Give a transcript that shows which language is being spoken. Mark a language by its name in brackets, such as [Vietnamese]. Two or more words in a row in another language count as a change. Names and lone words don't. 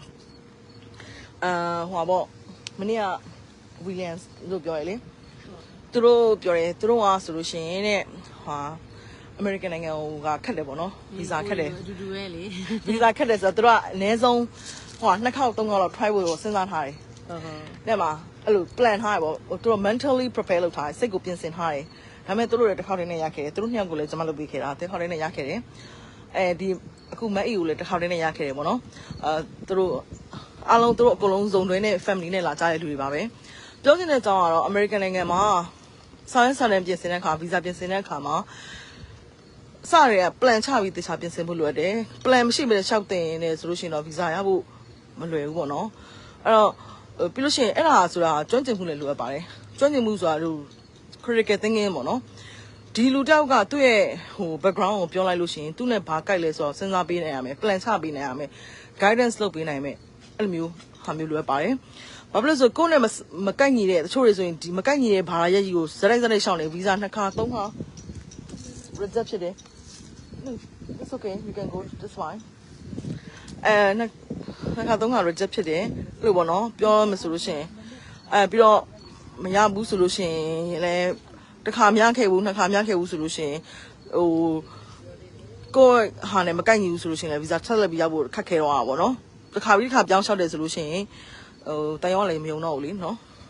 [Burmese] ဟိုပါပေါ့မနေ့က Williams လို့ပြောရလေသူတို့ပြောတယ်သူတို့ကဆိုလို့ရှိရင်တဲ့ဟာAmerican နိုင်ငံကခက်တယ်ပေါ့နော် visa ခက်တယ် အတူတူပဲလေ visa ခက်တယ်ဆိုတော့သူတို့ကအနည်းဆုံးဟို2ခေါက်3ခေါက်လောက် try ဖို့စဉ်းစားထားတယ်တဲ့မှာအဲ့လို plan ထားရပေါ့သူတို့ [English] mentally prepare [Burmese] လုပ်ထားတယ်စိတ်ကိုပြင်ဆင်ထားတယ်ဒါပေမဲ့သူတို့လည်းတစ်ခေါက်တည်းနဲ့ရခဲ့တယ်သူတို့နှစ်ယောက်ကိုလည်းကျွန်မလုပ်ပေးခဲ့တာတစ်ခေါက်တည်းနဲ့ ရခဲ့တယ်ဒီအခုမက်အီကိုလည်းတစ်ခေါက်တည်းနဲ့ရခဲ့တယ်ပေါ့နော်သူတို့အားလုံးသူတို့အကုန်လုံးဇုံတွဲနဲ့ family နဲ့လာကြတဲ့လူတွေပါပဲပြောချင်တဲ့အကြောင်းကတော့ American နိုင်ငံမှာစာရေးစာတမ်းပြင်ဆင်တဲ့အခါ visa ပြင်ဆင်တဲ့အခါမှာစရက plan ချပြီးတခြားပြင်ဆင်ဖို့လိုတယ် plan မရှိဘဲရှောက်တင်နေဆိုလို့ရှိရင်တော့ visa ရဖို့မလွယ် ဘူးပေါ့နော်အဲ့တော့ပြီးလို့ရှိရင်အဲ့ဒါဆိုတာကျွမ်းကျင်မှုလည်းလိုအပ်ပါတယ်ကျွမ်းကျင်မှုဆိုတာတို့ [English] critical thinking [Burmese] ပေါ့နော်ဒီလူတောက်ကသူ့ရဲ့ဟို background ကိုပြောလိုက်လို့ရှိရင်သူ့နဲ့ဘာကြိုက်လဲဆိုတော့စဉ်းစားပေးနိုင်ရမယ် plan ချပေးနိုင်ရမယ် guidance လုပ်ပေးနိုင်မယ်အဲ့လိုမျိုးဟာမျိုးလိုအပ်ပါတယ်ဘာဖြစ်လို့ဆိုကိုယ်နဲ့မကိုက်ညီတဲ့တချို့တွေဆိုရင်ဒီမကိုက်ညီတဲ့ဘာသာရပ်ကြီးကိုဇက်လိုက်ရှောင်းနေ visa 2ခါ3ခါ reject ဖြစ်တယ် [English] No, it's okay. You can go. That's fine. [Burmese] နှစ်ခါသုံးခါ reject ဖြစ်တယ်အဲ့လိုပေါ့နော်ပြောမှဆိုလို့ရှိရင်ပြီးတော့မရဘူးဆိုလို့ရှိရင်လည်းတစ်ခါမရခဲ့ဘူးနှစ်ခါမရခဲ့ဘူးဆိုလို့ရှိရင်ဟိုကိုယ်ဟာနဲ့မကိုက်ညီဘူးဆိုလို့ရှိရင်လည်း visa ဆက်လက်ပြီးရဖို့ခက်ခဲတော့တာပေါ့နော်တစ်ခါပြီးတစ်ခါပြောင်းလျှောက်တယ်ဆိုလို့ရှိရင်ဟိုတိုင်ရောလည်းမယုံတော့ဘူးလေနော်